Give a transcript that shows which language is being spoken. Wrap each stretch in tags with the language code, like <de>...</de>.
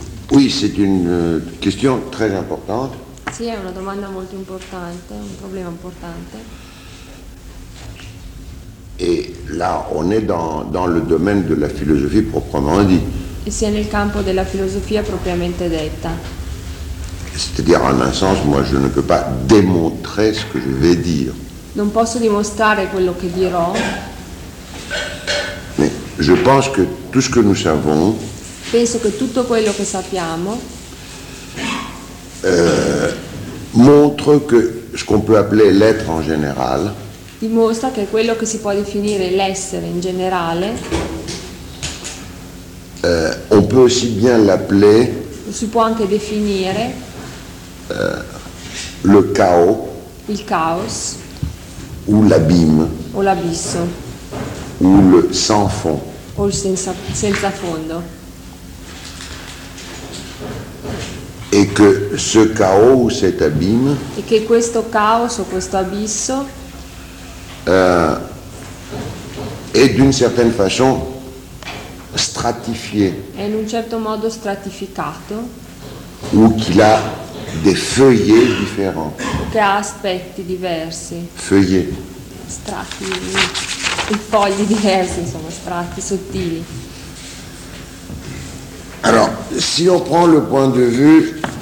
<fr>Oui, c'est une question très importante.</fr> <it>Sì, è una domanda molto importante, un problema importante.</it> <fr>Et là, on est dans le domaine de la philosophie proprement dit.</fr> <it>E si è nel campo della filosofia propriamente detta.</it> <fr>C'est-à-dire, en un sens, moi je ne peux pas démontrer ce que je vais dire.</fr> <it>Non posso dimostrare quello che dirò.</it> <fr>Mais je pense que tout ce que nous savons.</fr> <it>Penso che tutto quello che sappiamo.</it> <fr>Montre que ce qu'on peut appeler l'être en général.</fr> <it>Dimostra che quello che si può definire l'essere in generale.</it> <fr>On peut aussi bien l'appeler.</fr> <it>Si può anche definire.</it> <fr>Le chaos.</fr> <it>Il caos.</it> <fr>Ou l'abîme.</fr> <it>O l'abisso.</it> <fr>Ou le sans fond.</fr> <it>O il senza fondo.</it> <fr>Et que ce chaos ou cet abîme. Et</fr> <it>que questo caos o questo abisso.</it> <fr>Est d'une certaine façon stratifié.</fr> <it>È in un certo modo stratificato.</it> <fr>Ou qu'il a des feuillets différents.</fr> <it>O che ha aspetti diversi.</it> <fr>Feuillets.</fr> <it>Strati. I fogli diversi, insomma, strati sottili.</it> <fr>Alors, si on prend le point de vue.</fr>